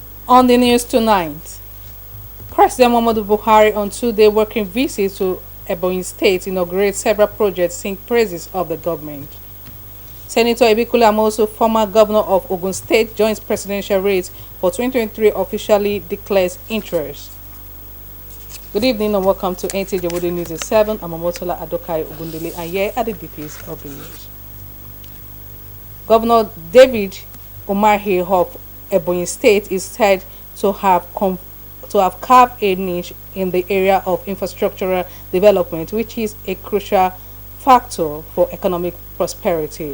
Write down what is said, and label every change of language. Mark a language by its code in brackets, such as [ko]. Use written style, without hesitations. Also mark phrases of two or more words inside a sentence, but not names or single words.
[en] On the news tonight, President Muhammadu Buhari on 2-day working visit to Ebonyi State inaugurates several projects sing praises of the government. Senator Ibikule Amosu, former governor of Ogun State, joins presidential race for 2023 officially declares interest. Good evening and welcome to NTA Ijebu Ode News at 7. I'm Amotola Adokai Ogundele and here are the details of the news. Governor David Umahi of Ebonyi State is said to have carved a niche in the area of infrastructural development, which is a crucial factor for economic prosperity.